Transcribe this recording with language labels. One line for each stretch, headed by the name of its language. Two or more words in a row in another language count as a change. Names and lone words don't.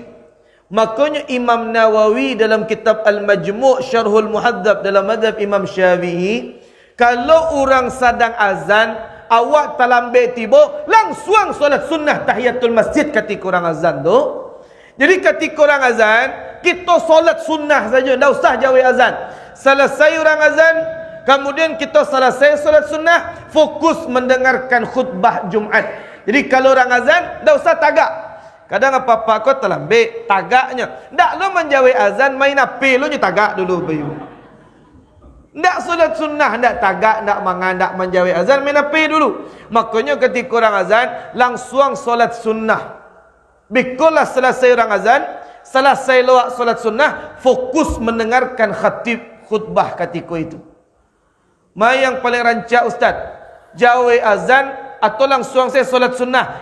Indonesian: Makanya Imam Nawawi dalam kitab Al-Majmu' Syarhul Muhadzab dalam mazhab Imam Syafi'i, kalau orang sedang azan,
Minangkabau: awak talambe tiba,
Indonesian: langsung solat sunnah tahiyatul masjid ketika orang azan tu. Jadi ketika orang azan, kita solat sunnah saja, tak usah jawab azan. Selesai orang azan, kemudian kita selesai solat sunnah, fokus mendengarkan khutbah Jumat. Jadi kalau orang azan, tak usah tagak. Kadang apa-apa kau terlambat tagaknya.
Minangkabau: Tak lo menjawab azan, main api lo je tagak dulu bayu.
Indonesian: Tak solat sunnah,
Minangkabau: tak tagak, tak mangan,
Indonesian: tak menjawab azan, main api dulu. Makanya ketika orang azan, langsung solat sunnah. Bikulah selesai orang azan, selesai lawak solat sunnah, fokus mendengarkan khatib khutbah ketika itu. Mai yang paling rancak Ustaz, jawab azan atau langsung saya solat sunnah?